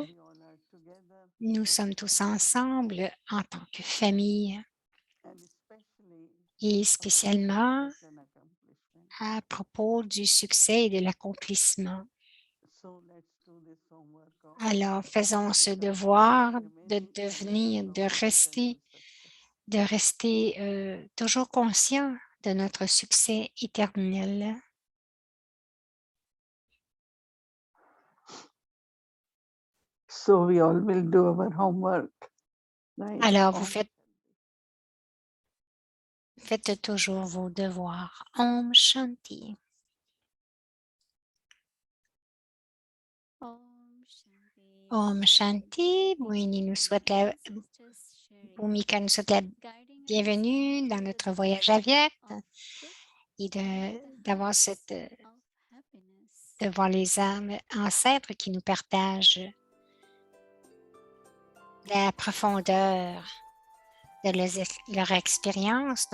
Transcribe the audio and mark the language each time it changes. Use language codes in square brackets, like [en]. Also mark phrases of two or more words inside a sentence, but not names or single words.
[fr] Nous sommes tous ensemble en tant que famille et spécialement à propos du succès et de l'accomplissement. Alors, faisons ce devoir de rester toujours conscient de notre succès éternel. [en] So we all will do our homework. Right? [fr] Alors, vous faites toujours vos devoirs. [sa] ॐ शान्ति। ॐ शान्ति. [fr] Moïni nous souhaite Bhumika nous souhaite la bienvenue dans notre voyage à Viet et de voir les âmes ancêtres qui nous partagent la profondeur de leur expérience.